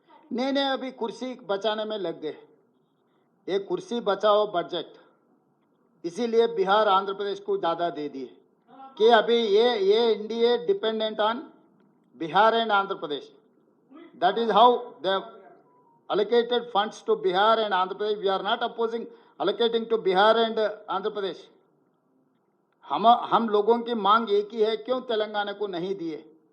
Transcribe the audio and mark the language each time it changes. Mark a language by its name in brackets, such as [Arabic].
[Hindi] नहीं, अभी कुर्सी बचाने में लग गए। एक कुर्सी बचाओ बजट, इसीलिए बिहार आंध्र प्रदेश को ज्यादा दे दिए कि अभी ये [English] NDA dependent on Bihar and Andhra Pradesh. That is how they allocated funds to Bihar and Andhra Pradesh. We are not opposing allocating to Bihar and Andhra Pradesh. [Hindi] हम लोगों की मांग एक ही है, क्यों तेलंगाना को नहीं दिए?